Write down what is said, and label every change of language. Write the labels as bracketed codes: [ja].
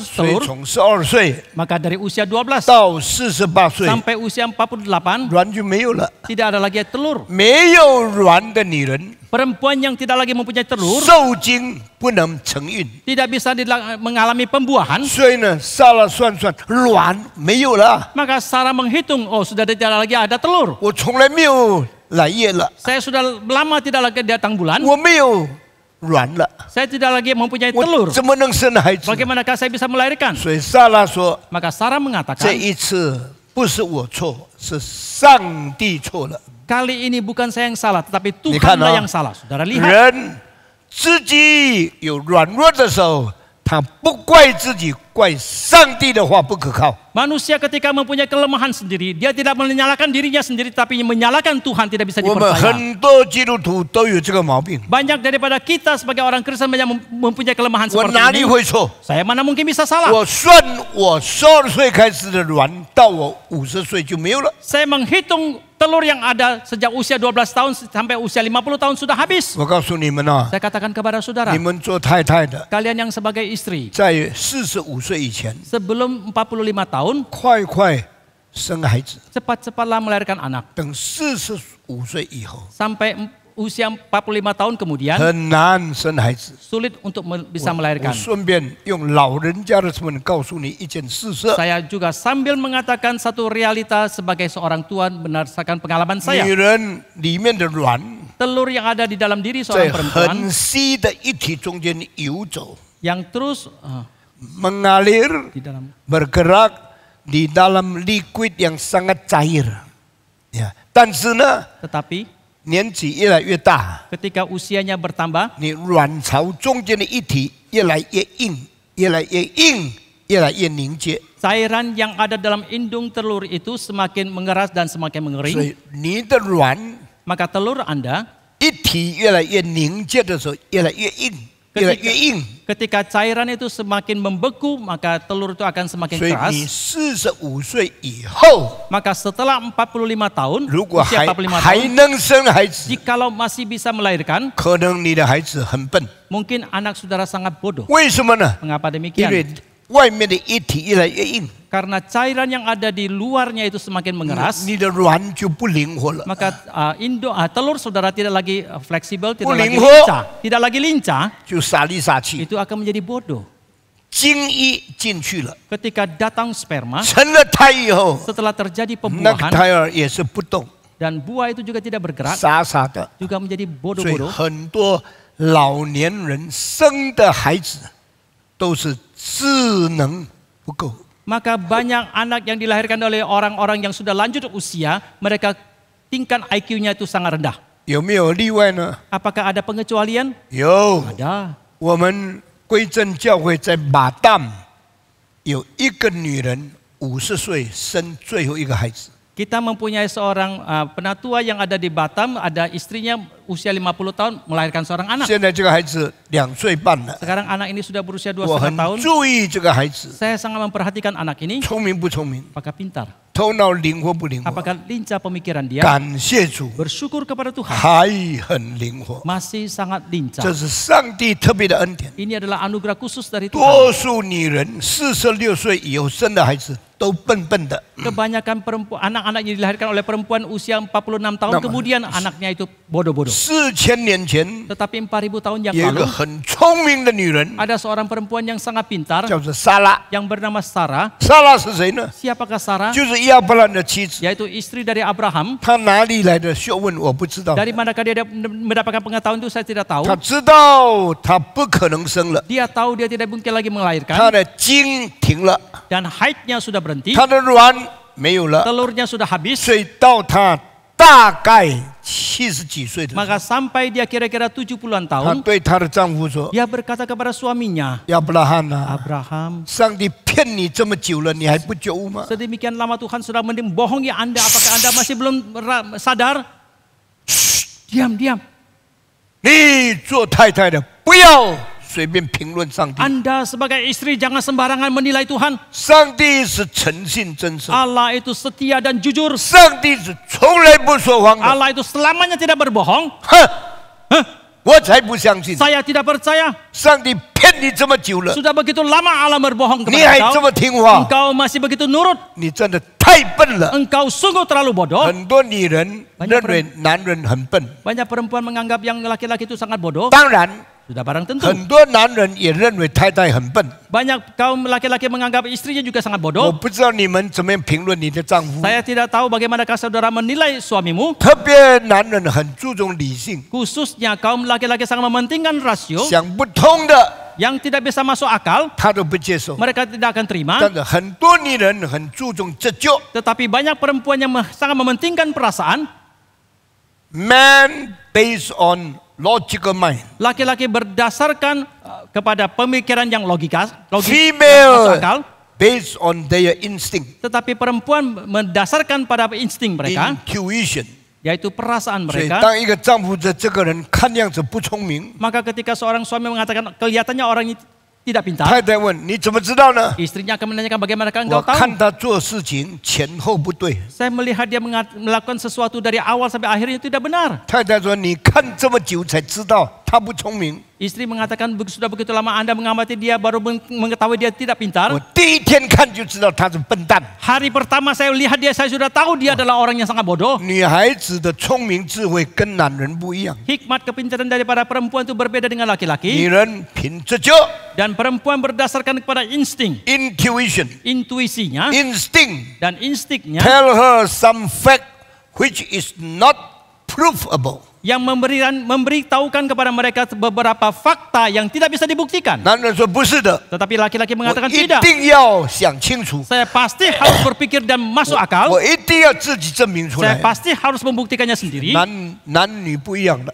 [zh] 所以 [id] telur. [zh] 从12岁 [id] Maka dari usia 12 [zh] 到48岁， [id] sampai usia 48 [zh] 卵就没有了。 [id] tidak ada lagi telur. [zh] 没有卵的女人， [id] Perempuan yang tidak lagi mempunyai telur [zh] 受精不能成孕， [id] tidak bisa mengalami pembuahan. [zh] 所以呢，撒了算算，卵没有了。 [id] Maka Sarah menghitung, oh sudah tidak lagi ada telur. [zh] 我从来没有来月了， [id] Saya sudah lama tidak lagi datang bulan. [zh] 我没有卵了， [id] Saya tidak lagi mempunyai [zh] 我 [id] telur. [zh] 怎么能生孩子？ [id] Bagaimanakah saya bisa melahirkan? [zh] 所以撒拉说， [id] Maka Sarah [zh] 这 [id] mengatakan, [zh] 一次不是我错，是上帝错了。 [id] kali ini bukan saya yang salah, tetapi Lihat, Tuhanlah no? yang salah. Saudara lihat, [zh] 人自己有软弱的时候，他不怪自己，怪上帝的话不可靠。 [id] manusia ketika mempunyai kelemahan sendiri, dia tidak menyalahkan dirinya sendiri, tapi menyalahkan Tuhan tidak bisa [zh] 我们 [id] dipercaya. [zh] 很多基督徒都有这个毛病。 [id] Banyak daripada kita sebagai orang Kristen yang mempunyai kelemahan [zh] 我 [id] seperti [zh] 哪里 [id] ini. [zh] 会错？ [id] Saya mana mungkin bisa salah? [zh] 我算我12岁开始的卵，到我50岁就没有了。 [id] Saya menghitung telur yang ada sejak usia 12 tahun sampai usia 50 tahun sudah habis. [zh] 我告诉你们啊， [id] Saya katakan kepada saudara, [zh] 你们做太太的， [id] kalian yang sebagai istri, [zh] 在45岁以前， [id] sebelum 45 tahun, [zh] 快生孩子， [id] cepat-cepatlah melahirkan anak. [zh] 等45岁以后 [id] Sampai usia 45 tahun kemudian [zh] 很难生孩子。 [id] sulit untuk bisa [zh] 我 [id] melahirkan. [zh] 顺便用老人家的身份告诉你一件事实： [id] Saya juga sambil mengatakan satu realita sebagai seorang tua berdasarkan pengalaman saya. [zh] 人里面的卵 [id] Telur yang ada di dalam diri [zh] 在 [id] seorang perempuan [zh] 很稀的液体中间游走， [id] yang terus mengalir, di dalam bergerak di dalam liquid yang sangat cair. [zh] Ya, 但是呢， [id] tetapi [zh] 年纪越来越大， [id] ketika usianya bertambah [zh] 你卵巢中间的液体越来越硬，越来越硬，越来越凝结， [id] cairan yang ada dalam indung telur itu semakin mengeras dan semakin [zh] 所 [id] mengering, [zh] 以你的卵 [id] maka telur Anda [zh] 一体越来越凝结的时候，越来越硬，越来越硬。 [id] ketika cairan itu semakin membeku, maka telur itu akan semakin [zh] 所以 [id] keras. [zh] 你45岁以后， [id] Maka setelah 45 tahun, [zh] 如果 [id] usia 45 [zh] 还 [id] tahun, [zh] 能生孩子， [id] jikalau masih bisa melahirkan, [zh] 可能你的孩子很笨。 [id] mungkin anak saudara sangat bodoh. [zh] 为什么呢？ [id] Mengapa [zh] 因 [id] demikian? [zh] 为外面的液体越来越硬， [id] Karena cairan yang ada di luarnya itu semakin mengeras, [zh] 你的卵就不灵活了。 [id] maka telur saudara tidak lagi fleksibel, tidak lagi Lingho. lincah, tidak lagi lincah, [zh] 就傻里傻气， [id] itu akan menjadi bodoh. [zh] 精液进去了， [id] Ketika datang sperma, [zh] 成了胎以后， [id] setelah terjadi [zh] 那个 [id] pembuahan [zh] 胎儿也是不动， [id] dan buah itu juga tidak bergerak, [zh] 傻傻的。 [id] juga menjadi [zh] 所以 [id] bodoh-bodoh. [zh] 很多老年人生的孩子都是智能不够。 [id] Maka banyak anak yang dilahirkan oleh orang-orang yang sudah lanjut usia, mereka tingkat IQ-nya itu sangat rendah. [zh] 有没有例外呢？ [id] Apakah ada pengecualian? [zh] 有， [id] Ada. [zh] 我们归正教会在马旦有一个女人50岁生最后一个孩子， [id] Kita mempunyai seorang penatua yang ada di Batam, ada istrinya usia 50 tahun melahirkan seorang anak. [zh] 现在这个孩子2岁半了。 [id] Sekarang anak ini sudah berusia 2,5 [zh] 我很 [id] tahun. [zh] 注意这个孩子 [id] Saya sangat memperhatikan anak ini, [zh] 聪明不聪明， [id] apakah pintar, [zh] 头脑灵活不灵活。 [id] apakah lincah pemikiran dia. [zh] 感谢主， [id] Bersyukur kepada Tuhan, [zh] 还很灵活， [id] masih sangat [zh] 这 [id] lincah. [zh] 是上帝特别的恩典。 [id] Ini adalah anugerah khusus dari Tuhan. [zh] 多数女人46岁以后生的孩子都笨笨的， [id] Kebanyakan anak-anak yang dilahirkan oleh perempuan usia 46 tahun, kemudian anaknya itu bodoh-bodoh. [zh] 4000年前 [id] Tetapi 4000 tahun yang [zh] 有一个很聪明的女人， [id] ada seorang perempuan yang sangat pintar [zh] 叫做撒拉。 [id] yang bernama Sarah. [zh] 撒拉是谁呢？ [id] Siapakah Sarah? [zh] 就是亚伯兰的妻子。 [id] Yaitu istri dari Abraham. [zh] 她哪里来的学问我不知道， [id] Dari manakah dia mendapatkan pengetahuan itu saya tidak tahu. [zh] 她知道她不可能生了， [id] Dia tahu dia tidak mungkin lagi [zh] 她 [id] melahirkan [zh] 的经停了， [id] dan haidnya sudah berhenti, [zh] 她的卵没有了， [id] telurnya sudah habis. [zh] 所以到她大概70几岁的时候， [id] Maka sampai dia kira-kira 70-an [zh] 她 [id] tahun, [zh] 对她的丈夫说 [id] dia berkata kepada suaminya, [zh] 亚伯拉罕啊， [id] Abraham, [zh] 上帝骗你这么久了，你还不觉悟吗？ [id] sedemikian lama Tuhan sudah membohongi Anda, apakah Anda masih belum sadar? Diam, diam. [zh] 你做太太的不要随便评论上帝， [id] Anda sebagai istri jangan sembarangan menilai Tuhan. [zh] 上帝是诚信真实， [id] Allah itu setia dan jujur. [zh] 上帝是从来不说谎的。 [id] Allah itu selamanya tidak berbohong. [zh] 哼，我才不相信， [id] Saya tidak percaya. [zh] 上帝骗你这么久了， [id] Sudah begitu lama Allah berbohong [zh] 你还 [id] kepada [zh] 这 [id] engkau. [zh] 么听话， [id] Engkau masih begitu nurut. [zh] 你真的太笨了。 [id] Engkau sungguh terlalu bodoh. [zh] 很多女人认为男人很笨， [id] Banyak perempuan menganggap yang laki-laki itu sangat bodoh. [zh] 当然， [id] Sudah barang tentu. [zh] 很多男人也认为太太很笨。 [id] Banyak kaum laki-laki menganggap istrinya juga sangat [zh] 我 [id] bodoh. [zh] 不知道你们怎么样评论你的丈夫， [id] Saya tidak tahu bagaimanakah saudara menilai suamimu. [zh] 特别男人很注重理性， [id] Khususnya kaum laki-laki sangat mementingkan rasio. [zh] 想不通的 [id] Yang tidak bisa masuk akal, [zh] 他都不接受。 [id] mereka tidak akan terima. [zh] 但是很多女人很注重直觉 [id] Tetapi banyak perempuan yang sangat mementingkan perasaan. [en] ，man based on logical mind， [id] Laki-laki berdasarkan kepada pemikiran yang logis, masuk [en] female [id] akal. [en] based on their instinct， [id] Tetapi perempuan mendasarkan pada insting mereka, [en] intuition。 [id] yaitu perasaan [zh] 所以， [id] mereka. [zh] 当一个丈夫的这个人看样子不聪明， [id] Maka ketika seorang suami mengatakan kelihatannya orang ini tidak pintar, [zh] 太太问你怎么知道呢？ [id] istrinya akan menanyakan bagaimanakah [zh] 我 [id] engkau tahu? [zh] 看他做事情前后不对。 [id] Saya melihat dia melakukan sesuatu dari awal sampai akhirnya tidak benar. [zh] 太太说：“你看这么久才知道他他不聪明。 [id] Istri mengatakan sudah begitu lama Anda mengamati dia baru mengetahui dia tidak pintar. [zh] 我第一天看就知道他是笨蛋。 [id] Hari pertama saya lihat dia, saya sudah tahu dia adalah orang yang sangat bodoh. [zh] 女孩子的聪明智慧跟男人不一样， [id] Hikmat kepintaran daripada perempuan itu berbeda dengan [zh] 女 [id] laki-laki. [zh] 人凭直觉 [id] Dan perempuan berdasarkan kepada insting, [en] （intuition）、 [id] intuisinya [en] instinct [id] dan instiknya [en] tell her some fact which is not provable。 [id] yang memberitahukan kepada mereka beberapa fakta yang tidak bisa dibuktikan. [zh] 男人说不是的， [id] Tetapi laki-laki [zh] 我 [id] mengatakan [zh] 一 [id] tidak. [zh] 定要想清楚， [id] Saya pasti harus berpikir dan masuk akal. [zh] 我一定要自己证明出 [id] Saya [zh] 来。 [id] pasti harus membuktikannya sendiri. [zh] 男女不一样的。